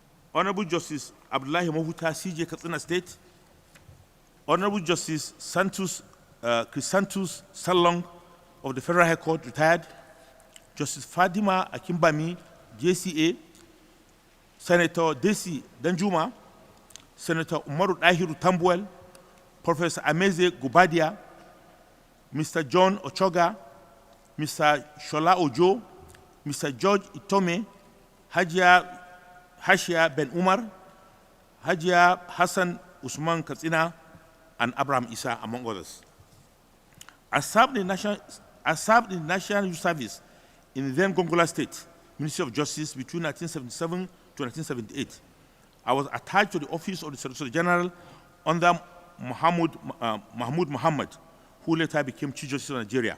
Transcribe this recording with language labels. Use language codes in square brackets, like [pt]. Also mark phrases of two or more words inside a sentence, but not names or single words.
[en] Honorable Justice Abdullahi Mahuta, CJ Katsina State, Honorable Justice Chrysanthus Salong of the Federal High Court, retired, Justice Fadima Akimbami, JCA, Senator Desi Danjuma, Senator Umaru Dahiru Tambuel, Professor Ameze Gubadia, Mr. John Ochoga, Mr. Shola Ojo, Mr. George Itome, Hajia Hashia Ben Umar, Hajia Hassan Usman Katsina, and Abraham Isa, among others. I served in the National Youth Service in the then Gongola State Ministry of Justice between 1977 to 1978. I was attached to the office of the Solicitor General under Mahmoud Muhammad, who later became Chief Justice of Nigeria.